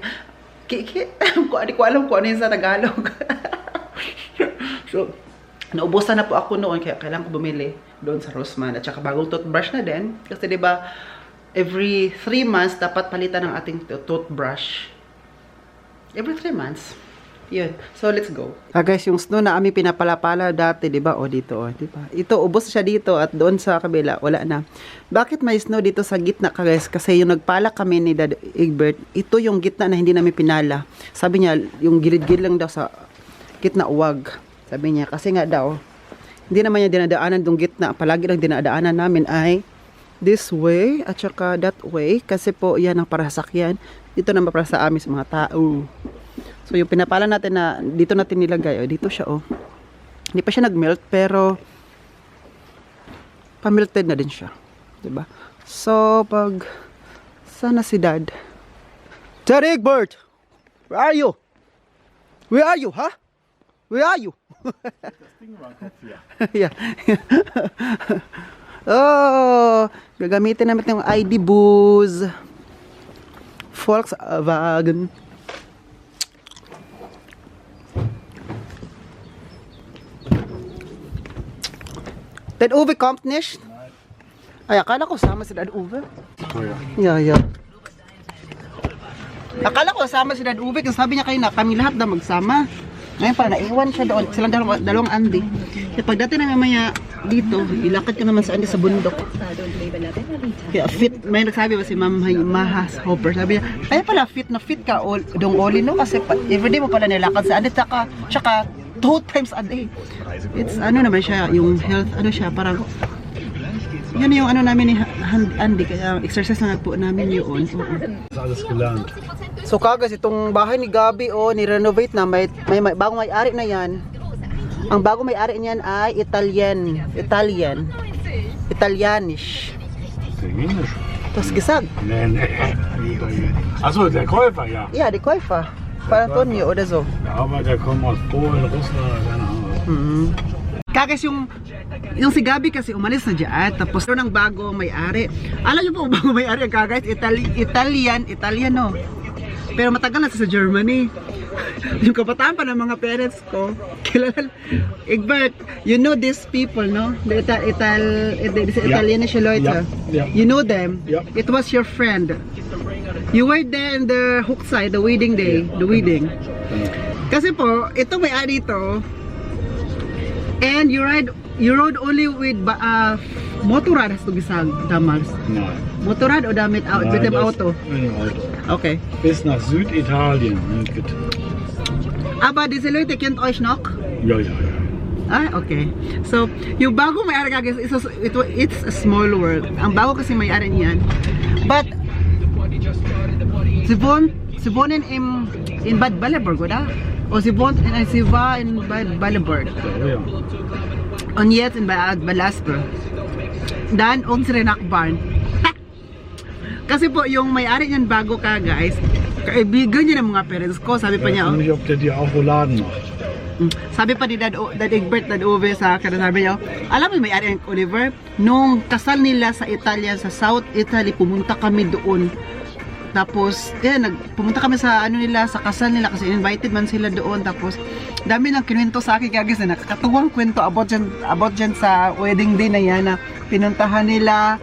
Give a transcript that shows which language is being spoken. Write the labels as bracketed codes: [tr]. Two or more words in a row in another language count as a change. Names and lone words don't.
[tl] Hindi ko alam kung ano yun sa Tagalog. So, naubusan na po ako noon kaya kailangan ko bumili doon sa Rossmann at saka bagong toothbrush na din kasi 'di ba [en] every 3 months [tl] dapat palitan ng ating toothbrush. [en] Every 3 months. Yun. So let's go. [tl] Guys, yung snow na aming pinapalapala dati, 'di ba? O dito, 'di ba? Ito ubos siya dito at doon sa kabila wala na. Bakit may snow dito sa gitna guys? Kasi yung nagpala kami ni Dad Egbert, ito yung gitna na hindi namin pinala. Sabi niya, yung gilid-gilid lang daw sa gitna uwag. Sabi niya, kasi nga daw, hindi naman niya dinadaanan dong gitna. Palagi lang dinadaanan namin ay [en] this way [tl] at saka [en] that way. [tl] Kasi po, yan ang para sakyan. Dito naman para sa amin sa mga tao. So, yung pinapala natin na dito natin nilagay. O, dito siya, oh. Hindi pa siya nag-melt, pero pa-melted na din siya. Diba? So, sana si Dad. [en] Dad Egbert! Where are you? Where are you, huh? Where are you? Yeah. [tl] Oh, gagamitin namin yung ID booze. [de] Volkswagen. Dad Uwe kommt nicht? [tl] Ay, akala ko sama si Dad Uwe. [de] Oh ja. [en] Yeah. [tl] Akala ko sama si Dad Uwe kasi sabi niya kayo na kami lahat na magsama. Ngayon pa, naiwan siya doon. Silang dalawang Andy. Kaya pagdating na mamaya dito, ilakad ka naman sa Andy sa bundok. Kaya fit, may nagsabi ba si Ma'am Mahas Hopper, sabi niya, kaya pala fit ka dong oli no? Kasi everyday mo pala nilakad sa Andy, tsaka [en] 2 times a day. [tl] It's ano naman siya, yung health, ano siya, parang, yun yung ano namin ni Andy, kaya exercise na po namin yun. [de] Alles gelernt. [tl] So kagas itong bahay ni Gabi ni-renovate na may bagong may-ari na 'yan. Ang bagong may-ari niyan ay Italianisch. [de] Italienisch? Das gesagt? Nee. Achso, der Käufer, ja. Ja, die Käufer. Para Antonio oder so. Der Arbeiter kommt aus Polen, Russland, keine Ahnung. [tl] Kagas yung si Gabi kasi umalis na diyan tapos ng bagong may-ari. Alam niyo po bagong may-ari ang kagas Italiano. Pero matagal na sa Germany. Yung kabataan pa ng mga parents ko, kilala. [en] Egbert, you know these people, no? The [de] Italianische Leute. [en] Yeah. You know them? Yeah. It was your friend. You were there in the Hochzeit, the wedding day, the wedding. [tl] Kasi po, ito may ari dito. [en] And you rode only with motorrad has to gisag damals. [de] Nein. Motorrad oder mit dem das- Auto? Mit dem Auto. Okay. Bis nach Süditalien. Mit- Aber diese Leute kennt euch noch? Ja, ja, ja. [en] Ah, okay. So, [tl] yung bago may-ari guys, [en] it's a small world. [tl] Ang bago kasi may-ari niyan. [en] But, [de] sie wohnen in Bad Baleberg, oder? O sie war in Bad Baleberg. Ja, ja. Und jetzt in Bad Balasper. Dann unsere Nachbarn. [tl] Kasi po, yung may-ari niyan bago ka guys, kaibigan niya ng mga parents ko. Sabi pa [de] Ich [tl] niya, [de] weiß nicht, ob der dir auch Rouladen macht. [tl] sabi pa ni Dad Egbert, Dad Uwe sa akin, sabi niya, alam mo may-ari ang Oliver, nung kasal nila sa Italia, sa South Italy, pumunta kami doon. Tapos, pumunta kami sa ano nila, sa kasal nila kasi invited man sila doon. Tapos, dami ng kinuwento sa akin guys na nakakatuwang kwento about dyan sa [en] wedding day [tl] na yan na pinuntahan nila.